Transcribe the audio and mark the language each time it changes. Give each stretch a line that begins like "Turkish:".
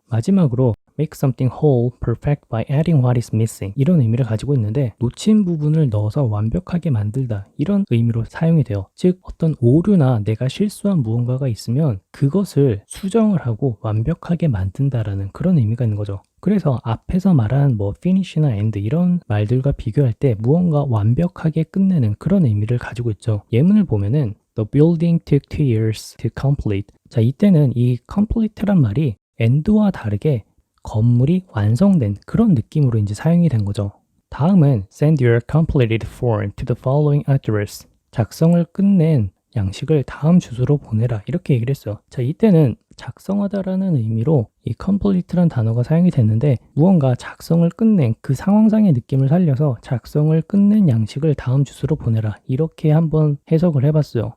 Korean: 마지막으로
English: make something whole, perfect by adding what is missing
Korean: 이런 의미를 가지고 있는데 놓친 부분을 넣어서 완벽하게 만들다 이런 의미로 사용이 돼요. 즉 어떤 오류나 내가 실수한 무언가가 있으면 그것을 수정을 하고 완벽하게 만든다라는 그런 의미가 있는 거죠. 그래서 앞에서 말한 뭐 finish나 end 이런 말들과 비교할 때 무언가 완벽하게 끝내는 그런 의미를 가지고 있죠. 예문을 보면은
English: The building took 2 years to complete.
Korean: 자, 이때는 이 complete란 말이 end와 다르게 건물이 완성된 그런 느낌으로 이제 사용이 된 거죠. 다음은
English: send your completed form to the following address.
Korean: 작성을 끝낸 양식을 다음 주소로 보내라 이렇게 얘기를 했어요. 자, 이때는 작성하다라는 의미로 이 complete란 단어가 사용이 됐는데 무언가 작성을 끝낸 그 상황상의 느낌을 살려서 작성을 끝낸 양식을 다음 주소로 보내라 이렇게 한번 해석을 해봤어요.